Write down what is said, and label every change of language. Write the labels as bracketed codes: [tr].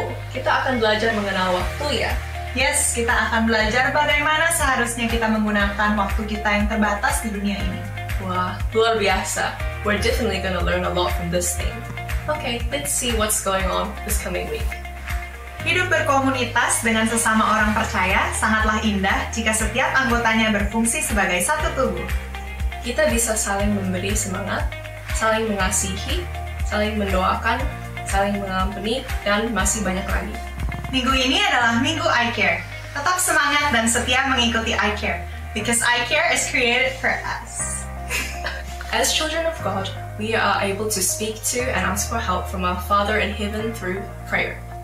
[id] Kita akan belajar mengenal waktu ya. Yes, kita akan belajar bagaimana seharusnya kita menggunakan waktu kita yang terbatas di dunia ini. Wah, luar biasa. [en] We're definitely gonna learn a lot from this thing. Okay, let's see what's going on this coming week. [id] Hidup berkomunitas dengan sesama orang percaya sangatlah indah jika setiap anggotanya berfungsi sebagai satu tubuh. Kita bisa saling memberi semangat, saling mengasihi, saling mendoakan, saling mengampuni, dan masih banyak lagi. Minggu ini adalah Minggu I Care. Tetap semangat dan setia mengikuti I Care, [en] because I Care is created for us. As children of God, we are able to speak to and ask for help from our Father in heaven through prayer.